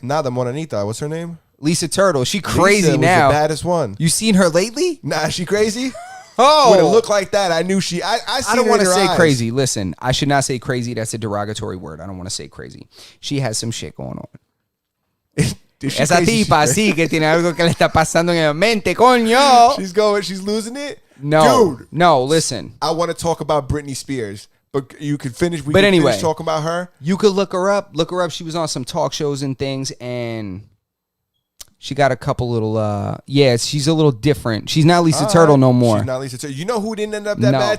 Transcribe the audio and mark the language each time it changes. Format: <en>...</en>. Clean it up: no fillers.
<en>Not the Monanita. What's her name? Lisa Turtle. She crazy Lisa now. Was the baddest one. You seen her lately? Nah, she crazy? Oh. When it looked like that, I knew she... I don't want to say crazy. Listen, I should not say crazy. That's a derogatory word. I don't want to say crazy. She has some shit going on.</en> <es>Esa tipa sí que tiene algo que le está pasando en la mente, coño.</es> <en>She's losing it? No. Dude. No, listen. I want to talk about Britney Spears. But you could finish. Anyway, talking about her. You could look her up. She was on some talk shows and things, and she got a couple little. She's a little different. She's not Lisa Turtle no more. She's not Lisa Turtle. You know who didn't end up that bad?</en>